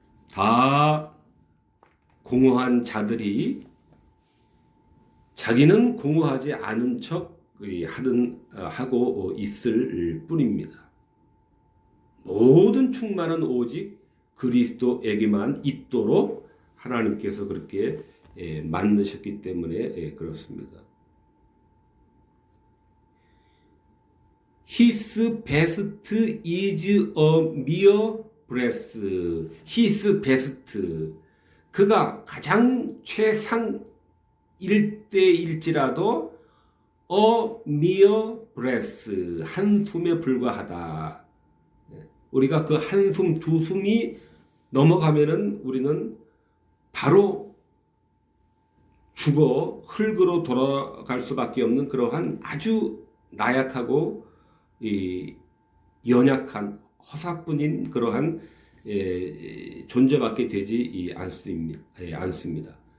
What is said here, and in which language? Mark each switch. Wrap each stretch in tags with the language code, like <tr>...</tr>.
<ko>다 공허한 자들이 자기는 공허하지 않은 척 하고 있을 뿐입니다. 모든 충만은 오직 그리스도에게만 있도록 하나님께서 그렇게 만드셨기 때문에 그렇습니다.</ko> <en>His best is a mere breath. His best.</en> <ko>그가 가장 최상일 때일지라도</ko> <en>a mere breath.</en> <ko>한숨에 불과하다. 우리가 그 한숨, 두 숨이 넘어가면은 우리는 바로 죽어 흙으로 돌아갈 수밖에 없는 그러한 아주 나약하고 연약한 허사뿐인 그러한 존재밖에 되지 않습니다.</ko>